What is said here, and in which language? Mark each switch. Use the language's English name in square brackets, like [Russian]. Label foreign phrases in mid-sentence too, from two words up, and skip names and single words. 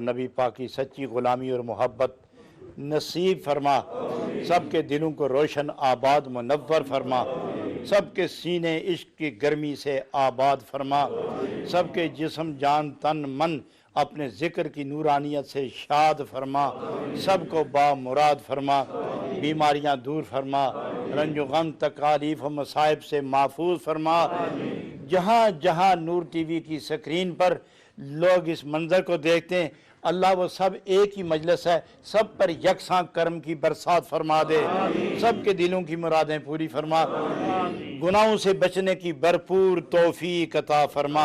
[Urdu] نبی پاک کی سچی غلامی اور محبت نصیب فرما، سب کے دلوں کو روشن آباد منور فرما، سب کے سینے عشق کی گرمی سے آباد فرما، سب کے جسم جان تن من اپنے ذکر کی نورانیت سے شاد فرما، سب کو با مراد فرما، بیماریاں دور فرما، رنج و غم تکالیف و مصائب سے محفوظ فرما۔ جہاں جہاں نور ٹی وی کی سکرین پر لوگ اس منظر کو دیکھتے ہیں، اللہ وہ سب ایک ہی مجلس ہے، سب پر یکساں کرم کی برسات فرما دے، سب کے دلوں کی مرادیں پوری فرما، گناہوں سے بچنے کی بھرپور توفیق عطا فرما۔